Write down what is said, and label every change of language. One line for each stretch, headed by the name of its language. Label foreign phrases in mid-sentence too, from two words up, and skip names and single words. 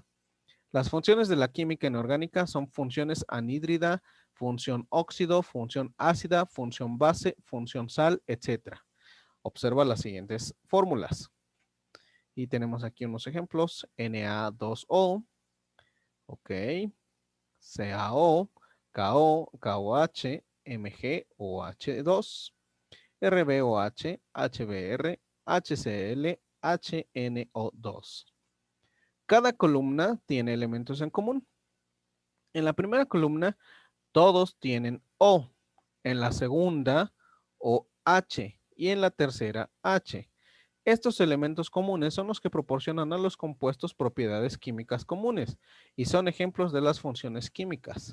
Spanish: Las funciones de la química inorgánica son funciones anhídrida, función óxido, función ácida, función base, función sal, etc. Observa las siguientes fórmulas. Y tenemos aquí unos ejemplos. Na2O, ok, CaO, KO, KOH, MgOH2, RbOH, HBr, HCl, HNO2. Cada columna tiene elementos en común. En la primera columna, todos tienen O. En la segunda, OH. Y en la tercera, H. Estos elementos comunes son los que proporcionan a los compuestos propiedades químicas comunes y son ejemplos de las funciones químicas.